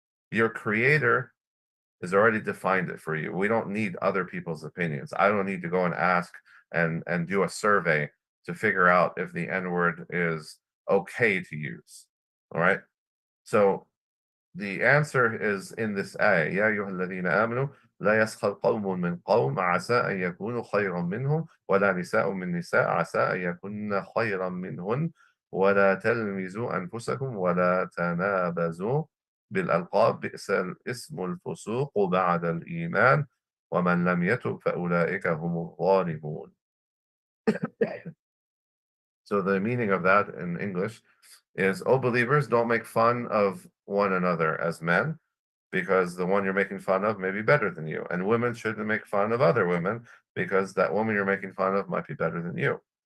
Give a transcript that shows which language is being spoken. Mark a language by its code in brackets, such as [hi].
[en] Your creator has already defined it for you. We don't need other people's opinions. I don't need to go and ask and do a survey to figure out if the N-word is okay to use. All right. So the answer is in this ayah. [ar] يا أيها الذين آمنوا لا يسخر قوم من قوم عسى أن يكونوا خيرا منهم ولا نساء من نساء عسى أن يكون خيرا منهن ولا تلمزوا أنفسكم ولا تنابزوا بالألقاب بئس الاسم الفسوق بعد الإيمان ومن لم يتب فأولئك هم الظالمون. [en] So the meaning of that in English is, oh believers, don't make fun of one another as men, because the one you're making fun of may be better than you. And women shouldn't make fun of other women, because that woman you're making fun of might be better than you.